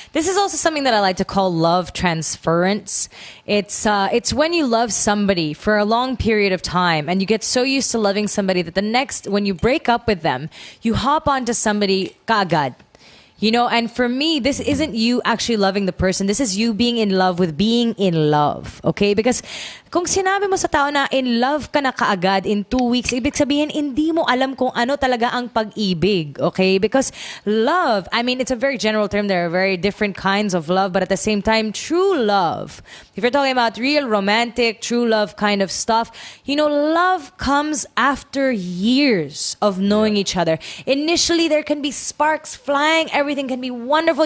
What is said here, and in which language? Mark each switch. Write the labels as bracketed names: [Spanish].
[English] This is also something that I like to call love transference. It's when you love somebody for a long period of time and you get so used to loving somebody that when you break up with them, you hop onto somebody kaagad. You know, and for me, this isn't you actually loving the person. This is you being in love with being in love. Okay? [Filipino] Because kung sinabi mo sa tao na in love ka na kaagad in 2 weeks, ibig sabihin, hindi mo alam kung ano talaga ang pag-ibig. [English] Okay? Because love, I mean, it's a very general term. There are very different kinds of love. But at the same time, true love, if you're talking about real romantic, true love kind of stuff, you know, love comes after years of knowing each other. Initially, there can be sparks flying. Everything can be wonderful.